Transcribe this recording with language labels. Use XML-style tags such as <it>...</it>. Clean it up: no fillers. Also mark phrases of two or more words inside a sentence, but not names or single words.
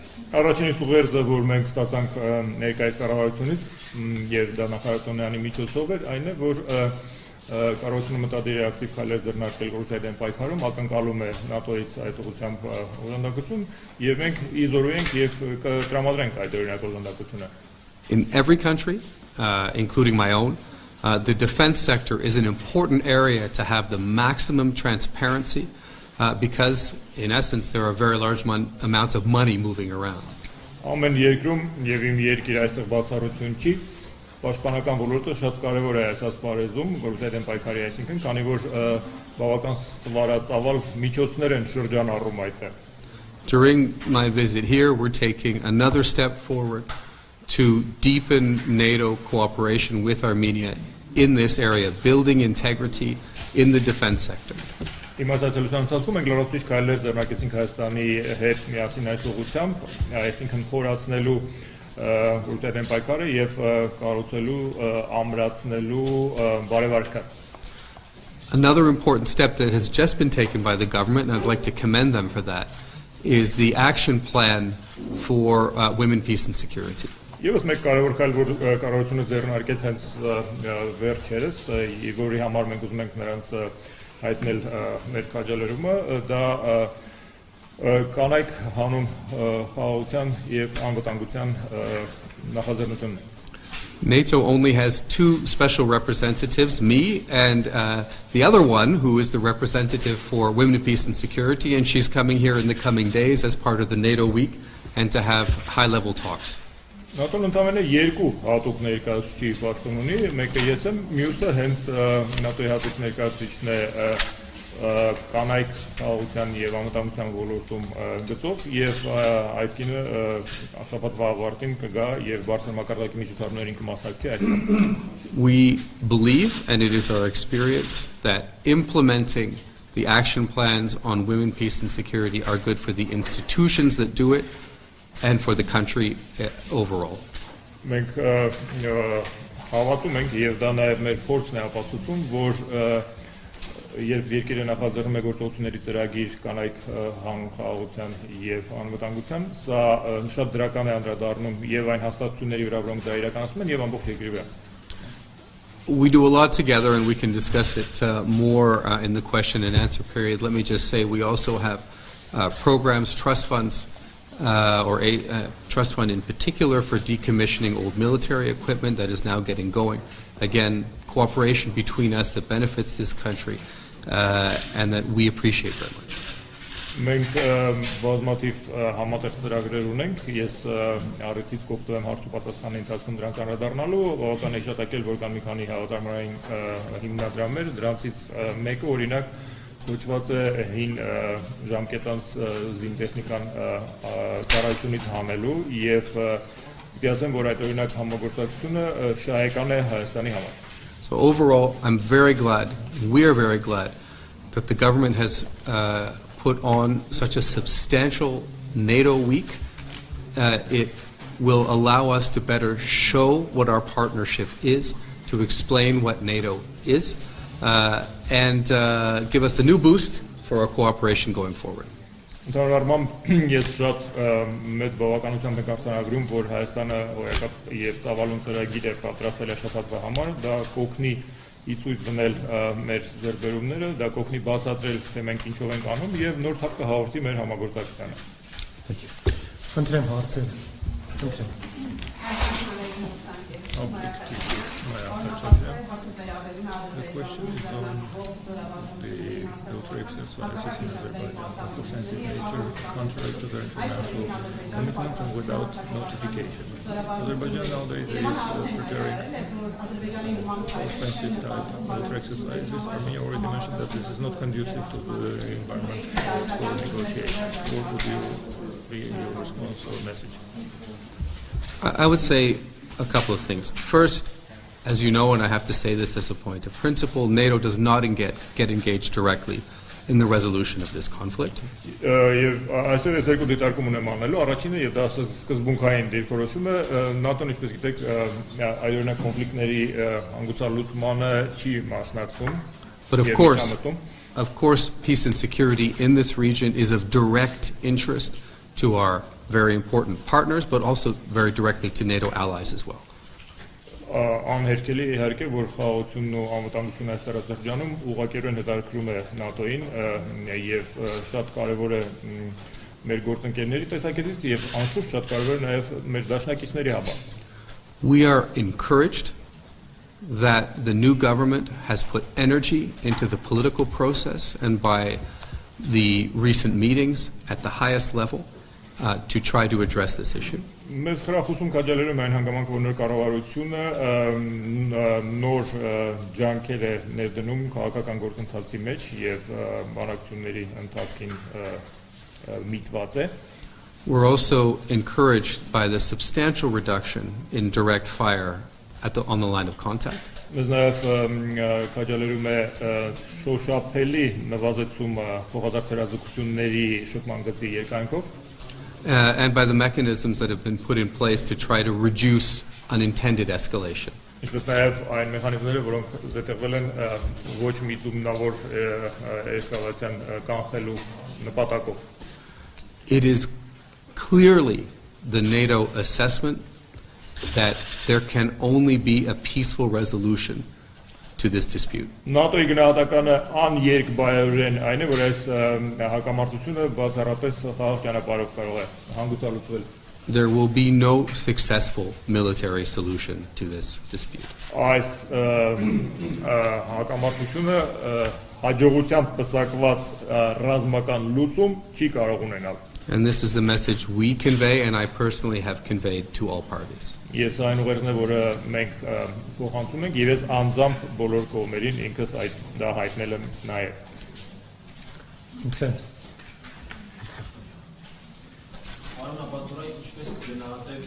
<hy>Առաջին ուղերձը, որ մենք ստացանք ներկայիս կառավարությունից եւ դա նախարար Տոնյանի միջոցով էր, այն է, որ կառավարությունը մտադիր է ակտիվ քայլեր ձեռնարկել կոռուպցիայի դեմ պայքարում, ակնկալում է ՆԱՏՕ-ից այդ ուղղությամբ օժանդակություն եւ մենք իզորուենք եւ կտրամադրենք այդ օրինակ օժանդակությունը.</hy> <en>In every country, including my own, the defense sector is an important area to have the maximum transparency because, in essence, there are very large amounts of money moving around.</en> <hy>Ամեն երկրում եւ իմ երկիրը այստեղ բացառություն չի, պաշտպանական ոլորտը շատ կարեւոր է այս ասպարեզում, կոռուպցիայի դեմ պայքարի, այսինքն, քանի որ բավական ստվարածավալ միջոցներ են շրջանառում այդտեղ.</hy> <en>During my visit here, we're taking another step forward to deepen NATO cooperation with Armenia in this area, building integrity in the defense sector.</en> <hy>Իմացածության ընթացքում մենք լրացուցիչ քայլեր ձեռնարկեցինք Հայաստանի հետ միասին այս ուղղությամբ, այսինքն խորացնելու կոռուպցիայի դեմ պայքարը եւ կառուցելու ամրացնելու բարեվարկը.</hy> <en>Another important step that has just been taken by the government, and I'd like to commend them for that, is the action plan for women, peace and security.</en> <hy>Եվս մեկ կարևոր քայլ, որ կառավարությունը ձեռնարկեց հենց վերջերս, որի համար մենք ուզում ենք նրանց հայտնել մեր քաջալերումը, դա կանայք հանուն խաղաղության եւ անվտանգության նախաձեռնությունն է.</hy> <en>NATO only has two special representatives, me and the other one who is the representative for Women, Peace and Security, and she's coming here in the coming days as part of the NATO week and to have high-level talks.</en> <hy>ՆԱՏՕ-ն ընդամենը երկու հատուկ ներկայացուցիչ պաշտոն ունի, մեկը ես եմ, մյուսը հենց ՆԱՏՕ-ի հատուկ ներկայացուցիչն է կանայք խաղաղության եւ անվտանգության ոլորտում գծով եւ այդ կինը շաբաթվա ավարտին կգա եւ բարձր մակարդակի միջոցառումներին կմասնակցի այստեղ.</hy> <en>We believe, and it is our experience, that implementing the action plans on women, peace and security are good for the institutions that do it and for the country overall.</en> <hy>Մենք հավատում ենք եւ դա նաեւ մեր փորձն է ապացուցում, որ երբ երկիրը նախաձեռնում է գործողությունների ծրագիր կանայք հանուն խաղաղության եւ անվտանգության, սա շատ դրական է անդրադառնում եւ այն հաստատությունների վրա, որոնք դա իրականացնում են եւ ամբողջ երկրի վրա.</hy> <en>We do a lot together and we can discuss it more in the question and answer period. Let me just say we also have programs, trust funds, or a trust fund in particular for decommissioning old military equipment that is now getting going. Again, cooperation between us that benefits this country and that we appreciate very much.</en> <hy>Մենք բազմաթիվ համատեղ ծրագրեր ունենք, ես առիթից կօգտվեմ հարց ու պատասխանի ընթացքում դրանց անդրադառնալու, բավական է հիշատակել, որ կան մի քանի հավատարմային հիմնադրամներ, դրանցից մեկը օրինակ կոչված է հին ժամկետանց զինտեխնիկան ծառայությունից հանելու եւ պիտի ասեմ, որ այդ օրինակ համագործակցությունը շահեկան է Հայաստանի համար.</hy> <en>So overall, I'm very glad, we are very glad that the government has put on such a substantial NATO week. It will allow us to better show what our partnership is, to explain what NATO is, and give us a new boost for our cooperation going forward.</en> <hy>Ընդհանուր առմամբ ես շատ մեծ բավականությամբ եմ արձանագրում, որ Հայաստանը հոյակապ եւ ծավալուն ծրագիր է պատրաստել շփաթվա համար, դա կօգնի իցույց դնել մեր ձեռբերումները, դա կօգնի բացատրել, թե մենք ինչով ենք անում եւ նոր թափ կհաղորդի մեր համագործակցությանը. Խնդրեմ հարցեր. Խնդրեմ.</hy> <en>The question is on the to exercise this in Azerbaijan of offensive nature, contrary to their international commitments and without notification. Azerbaijan nowadays is preparing offensive type military exercises. Armenia already mentioned that this is not conducive to the environment for negotiations. What would be your response or message? I would say a couple of things. First, as you know, and I have to say this as a point of principle, NATO does not get engaged directly in the resolution of this conflict.</en> <hy>Այստեղ ես երկու դիտարկում ունեմ անելու, առաջինը եւ դա սկզբունքային դիրքորոշումը ՆԱՏՕ-ն ինչպես գիտեք այօրինակ կոնֆլիկտների հանգուցալուծմանը չի մասնակցում.</hy> <en>But of course, peace and security in this region is of direct interest to our very important partners, but also very directly to NATO allies as well.</en> <hy>Անհերքելի իհարկե որ խաղաղությունն ու անվտանգությունը այս տարածաշրջանում ուղղակիորեն հետաքրքրում է ՆԱՏՕ-ին եւ շատ կարեւոր է մեր գործընկերների տեսակետից եւ անշուշտ շատ կարեւոր է նաեւ մեր դաշնակիցների համար.</hy> <en>We are encouraged that the new government has put energy into the political process and by the recent meetings at the highest level to try to address this issue.</en> <hy>Մեզ խրախուսում քաջալերում այն հանգամանքը, որ նոր կառավարությունը նոր ջանքեր է ներդնում քաղաքական գործընթացի մեջ եւ բանակցությունների ընթացքին միտված է.</hy> <en>We're also encouraged by the substantial reduction in direct fire on the line of contact.</en> <hy>Մեզ նաեւ քաջալերում է շոշափելի նվազեցումը փոխադարձերազեկությունների շփման գծի երկայնքով.</hy> <en>And by the mechanisms that have been put in place to try to reduce unintended escalation.</en> <hy>Ինչպես նաև այն մեխանիզմները, որոնք զետեղվել են ոչ միտումնավոր էսկալացիան կանխելու նպատակով.</hy> <en>It is clearly the NATO assessment that there can only be a peaceful resolution to this dispute.</en> <hy>ՆԱՏՕ-ի գնահատականը աներկբայորեն այն է, որ այս հակամարտությունը բացառապես խաղաղ ճանապարհով կարող է հանգուցալուծվել.</hy> <en>There will be no successful military solution to this dispute.</en> <hy>Այս հակամարտությունը հաջողությամբ պսակված ռազմական լուծում չի կարող ունենալ.</hy> <en>And this is the message we convey and I personally have conveyed to all parties.</en> <hy>Ես այն ուղերձն է, որը մենք փոխանցում ենք եւ ես անձամբ բոլոր կողմերին ինքս այդ դա հայտնել եմ նաեւ.</hy> <en>Okay.</en> <hy>Պարոն Ապաթուրայի, ինչպես կգնահատեք</hy>